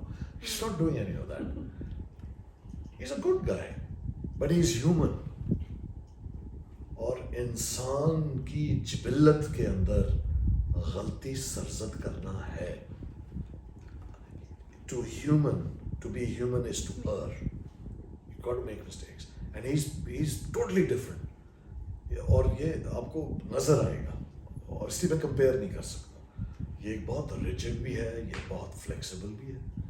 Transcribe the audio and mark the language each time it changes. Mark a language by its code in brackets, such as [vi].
[en] He is not doing any of that. He is a good guy, but he is human. [hi] और इंसान की जिबिल्लत के अंदर गलती सरजद करना है। [en] To be human is to err. You got to make mistakes, and he's totally different. [hi] और ये आपको नजर आएगा, और इसलिए मैं कंपेयर नहीं कर सकता। ये एक बहुत रिजिड भी है, ये बहुत फ्लेक्सिबल भी है।